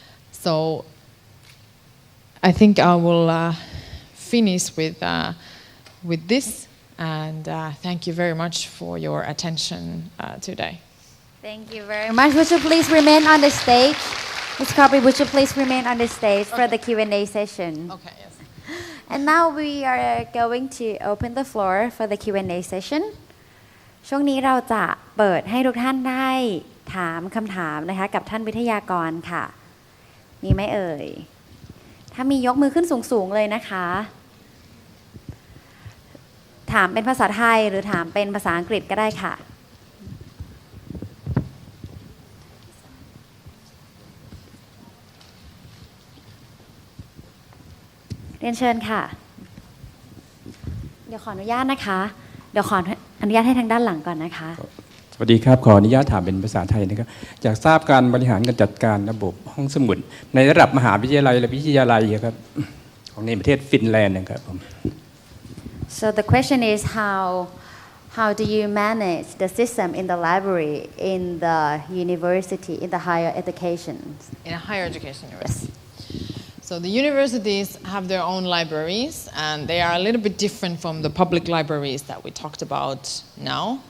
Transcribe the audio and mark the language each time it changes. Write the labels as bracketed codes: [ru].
[en] So I think I will finish with this, and thank you very much for your attention today. Thank you very much. Would you please remain on the stage? Ms. Korpi, would you please remain on the stage for the Q&A session? Okay, yes. And now we are going to open the floor for the Q&A session. [th] ช่วงนี้เราจะเปิดให้ทุกท่านได้ถามคำถามนะคะกับท่านวิทยากรค่ะมีไหมเอ่ยถ้ามียกมือขึ้นสูงๆเลยนะคะถามเป็นภาษาไทยหรือถามเป็นภาษาอังกฤษก็ได้ค่ะ เรียนเชิญค่ะเดี๋ยวขออนุญาตนะคะเดี๋ยวขออนุญาตให้ทางด้านหลังก่อนนะคะ สวัสดีครับขออนุญาตถามเป็นภาษาไทยนะครับอยากทราบการบริหารการจัดการระบบห้องสมุดในระดับมหาวิทยาลัยและวิทยาลัยครับของในประเทศฟินแลนด์นะครับผม [en] So the question is how do you manage the system in the library in the university in the higher education? In a higher education university. So the universities have their own libraries, and they are a little bit different from the public libraries that we talked about now.